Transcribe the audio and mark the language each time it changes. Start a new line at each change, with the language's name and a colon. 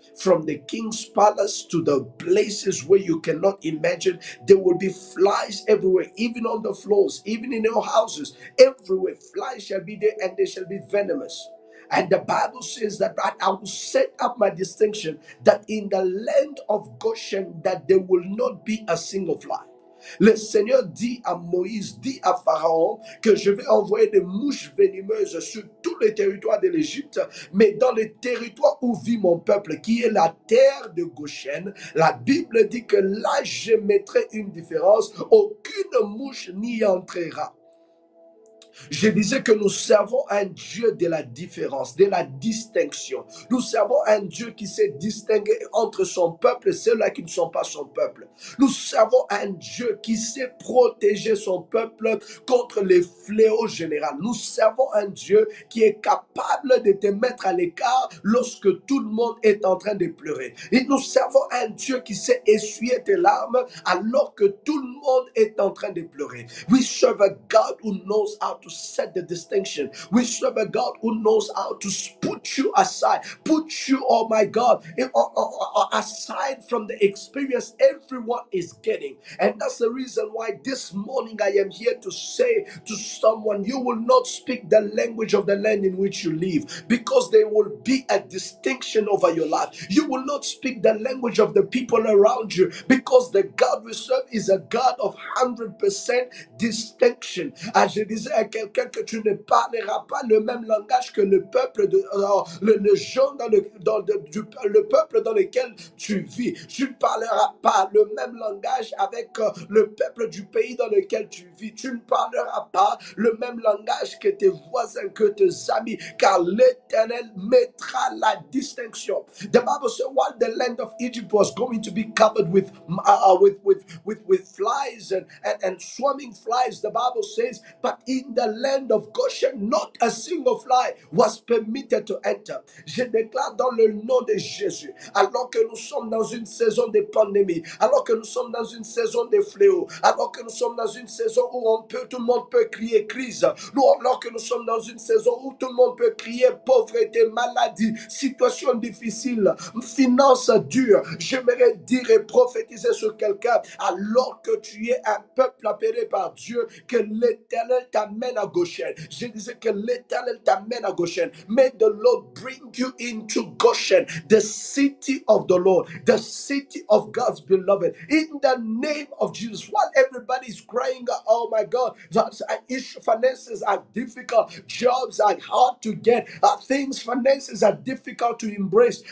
English: From the king's palace to the places where you cannot imagine, there will be flies everywhere, even on the floors, even in your houses, everywhere. Flies shall be there, and they shall be venomous. And the Bible says that I will set up my distinction that in the land of Goshen that there will not be a single fly.
French: Le Seigneur dit à Moïse, dit à Pharaon que je vais envoyer des mouches venimeuses sur tout le territoire de l'Égypte, mais dans le territoire où vit mon peuple, qui est la terre de Goshen, la Bible dit que là je mettrai une différence, aucune mouche n'y entrera. Je disais que nous servons un Dieu de la différence, de la distinction. Nous servons un Dieu qui sait distinguer entre son peuple et ceux-là qui ne sont pas son peuple. Nous servons un Dieu qui sait protéger son peuple contre les fléaux généraux. Nous servons un Dieu qui est capable de te mettre à l'écart lorsque tout le monde est en train de pleurer. Et nous servons un Dieu qui sait essuyer tes larmes alors que tout le monde est en train de pleurer.
English: We serve a God who knows how to set the distinction. We serve a God who knows how to put you aside, put you, oh my God, aside from the experience everyone is getting. And that's the reason why this morning I am here to say to someone, you will not speak the language of the land in which you live, because there will be a distinction over your life. You will not speak the language of the people around you, because the God we serve is a God of 100% distinction.
French: Ah, je disais à quelqu'un que tu ne parleras pas le même langage que le peuple le gens le peuple dans lequel tu vis. Tu ne parleras pas le même langage avec le peuple du pays dans lequel tu vis. Tu ne parleras pas le même langage que tes voisins, que tes amis, car l'Éternel mettra la distinction.
English: The Bible says, while the land of Egypt was going to be covered with flies and swarming flies, the Bible says, but in the land of Goshen, not a single fly was permitted to enter.
French: Je déclare dans le nom de Jésus, alors que nous sommes dans une saison de pandémie, alors que nous sommes dans une saison de fléaux, alors que nous sommes dans une saison où tout le monde peut crier crise, alors que nous sommes dans une saison où tout le monde peut crier pauvreté, maladie, situation difficile, finances dures, j'aimerais dire et prophétiser sur quelqu'un, alors que tu es un peuple appelé par Dieu, que l'Éternel t'amène à Goshen. Je disais que l'Éternel t'amène à Goshen.
English: May the Lord bring you into Goshen, the city of the Lord, the city of God's beloved. In the name of Jesus, while everybody is crying, oh my God, finances are difficult, jobs are hard to get, finances are difficult to embrace.